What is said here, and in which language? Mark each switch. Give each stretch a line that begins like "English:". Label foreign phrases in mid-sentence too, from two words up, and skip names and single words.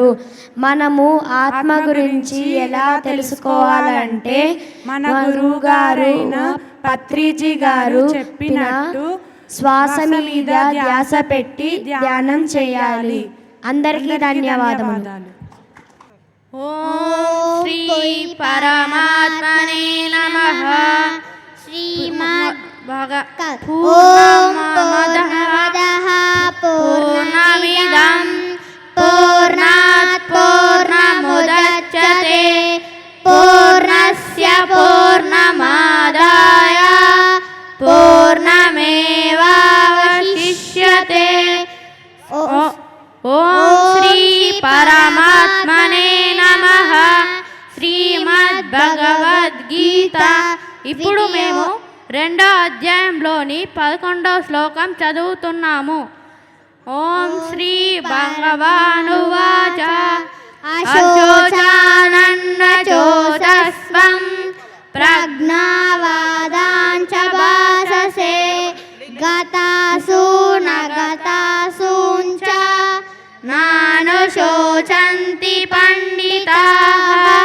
Telugu: మనము ఆత్మ గురించి ఎలా తెలుసుకోవాలంటే మన గురువు గారైన పత్రిజీ గారు చెప్పినట్టు శ్వాస మీద ధ్యాస పెట్టి ధ్యానం చేయాలి. అందరికీ ధన్యవాదములు.
Sanskrit: ॐ श्री परमात्मने नमः. पूर्णमदः पूर्णमिदं पूर्णात् पूर्णमुदच्यते पूर्णस्य पूर्णमादाय पूर्णमेवावशिष्यते. ॐ श्री परमात्मने नमः.
Telugu: శ్రీమద్భగవద్గీత. ఇప్పుడు మేము 2వ అధ్యాయంలోని 11వ శ్లోకం చదువుతున్నాము.
Sanskrit: ఓం శ్రీ భగవానువాచ అశోచానన్నచోతస్వం ప్రజ్ఞావాదాంచ భాససే గతాసు నగతాసూంచ నానుశోచంతి పండితాః.